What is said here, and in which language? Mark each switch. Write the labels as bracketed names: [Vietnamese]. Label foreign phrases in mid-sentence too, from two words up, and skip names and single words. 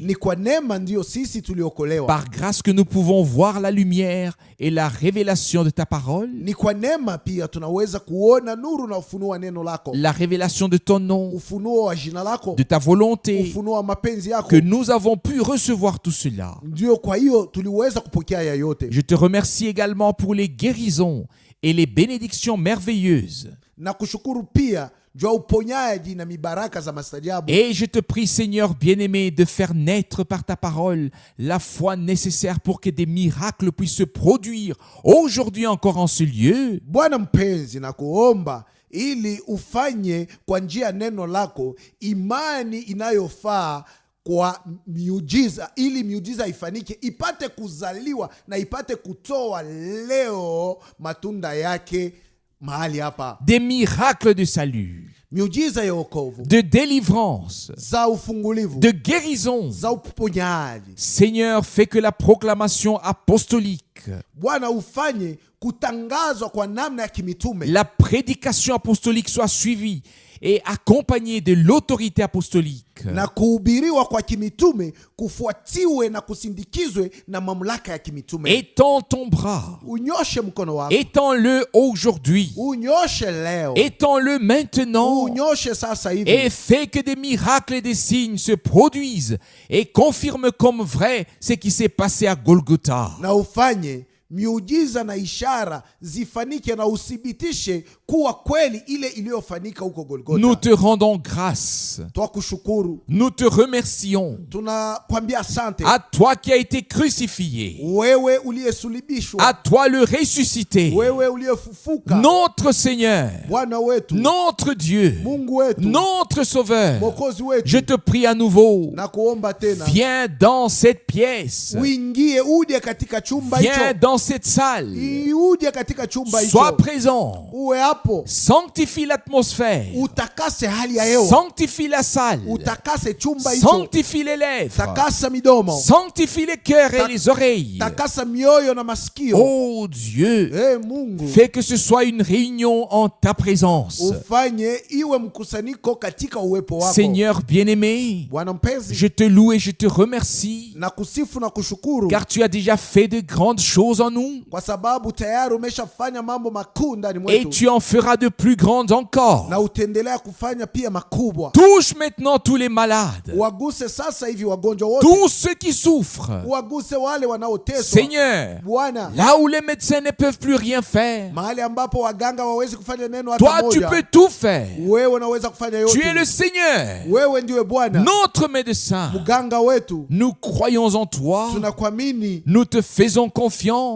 [Swahili] Ni kwa neema ndio sisi tuliokolewa. [French] Par grâce que nous pouvons voir la lumière et la révélation de ta parole, [Swahili] Ni kwa neema pia tunaweza kuona nuru na ufunuo wa neno lako, [French] la révélation de ton nom, [Swahili] ufunuo wa jina lako, [French] de ta volonté, [Swahili] ufunuo wa mapenzi yako. [French] que nous avons pu recevoir tout cela. [Swahili] Ndio kwa hiyo tuliweza kupokea ya yote. [French] Je te remercie également pour les guérisons et les bénédictions merveilleuses. [Swahili] Na kushukuru pia juu ya uponyaji na mibaraka za mastajabu. [French] Et je te prie, Seigneur bien-aimé, de faire naître par ta parole la foi nécessaire pour que des miracles puissent se produire aujourd'hui encore en ce lieu. [Swahili] Bwana mpenzi, na kuomba ili ufanye kwa njia ya neno lako imani inayofaa kwa miujiza, ili miujiza ifanike, ipate kuzaliwa na ipate kutoa leo matunda yake mahali hapa. [French] Des miracles de salut, [Swahili] Miujiza ya wokovu, [French] de délivrance, [Swahili] za ufungulivu, [French] de guérison. [Swahili] za uponyaji. [French] Seigneur, fais que la proclamation apostolique, [Swahili] Bwana ufanye kutangazwa kwa namna ya kimitume, [French] la prédication apostolique soit suivie et accompagnée de l'autorité apostolique. [Swahili] na kuhubiriwa kwa kimitume kufuatiwe na kusindikizwe na mamlaka ya kimitume. [French] Étends ton bras, [Swahili] Unyoshe mkono wako, [French] étends-le aujourd'hui, [Swahili] unyoshe leo, [French] étends-le maintenant, [Swahili] unyoshe sasa hivi, [French] et fais que des miracles et des signes se produisent et confirment comme vrai ce qui s'est passé à Golgotha. [Swahili] na ufanye miujiza na ishara zifanike na uthibitishe kuwa kweli ile iliyofanyika huko Golgotha. [French] Nous te rendons grâce, [Swahili] Twakushukuru, [French] nous te remercions. [Swahili] tunakwambia asante. [French] À toi qui as été crucifié, [Swahili] Wewe uliyesulibishwa, [French] à toi le ressuscité, [Swahili] wewe uliyefufuka, [French] notre Seigneur, [Swahili] Bwana wetu, [French] notre Dieu, [Swahili] Mungu wetu, [French] notre Sauveur. [Swahili] Mwokozi wetu. [French] Je te prie à nouveau, [Swahili] Na kuomba tena [French] viens dans cette pièce, [Swahili] uingie, uje katika chumba hicho, [French] viens dans dans cette salle. [Swahili] uje katika chumba [French] Sois [Swahili] hicho, [French] présent. [Swahili] uwe hapo, [French] Sanctifie l'atmosphère. [Swahili] utakase hali ya hewa, [French] Sanctifie la salle. [Swahili] utakase chumba hicho, [French] Sanctifie les lèvres. [Swahili] takasa midomo, [French] Sanctifie les cœurs et les oreilles. [Swahili] takasa mioyo na masikio. [French] Oh Dieu, [Swahili] Mungu, [French] fais que ce soit une réunion en ta présence. [Swahili] ufanye iwe mkusanyiko katika uwepo wako. [French] Seigneur bien-aimé, [Swahili] Bwana mpenzi, [French] je te loue et je te remercie, [Swahili] na kusifu na kushukuru [French] car tu as déjà fait de grandes choses en nous, [Swahili] kwa sababu tayari umeshafanya mambo makuu ndani [French] et [Swahili] mwetu, [French] tu en feras de plus grandes encore. [Swahili] na utaendelea kufanya pia makubwa. [French] Touche maintenant tous les malades, [Swahili] Waguse sasa hivi wagonjwa wote, [French] tous ceux qui souffrent. [Swahili] waguse wale wanaoteswa. [French] Seigneur, [Swahili] Bwana, [French] là où les médecins ne peuvent plus rien faire, [Swahili] mahali ambapo waganga wawezi kufanya neno hata [French] toi tu [Swahili] moja, [French] peux tout faire. [Swahili] wewe unaweza kufanya [French] Tu es [Swahili] yote. [French] le Seigneur, [Swahili] Wewe ndiwe Bwana, [French] notre médecin. [Swahili] mganga wetu. [French] Nous croyons en toi, [Swahili] Tunakuamini, [French] nous te faisons confiance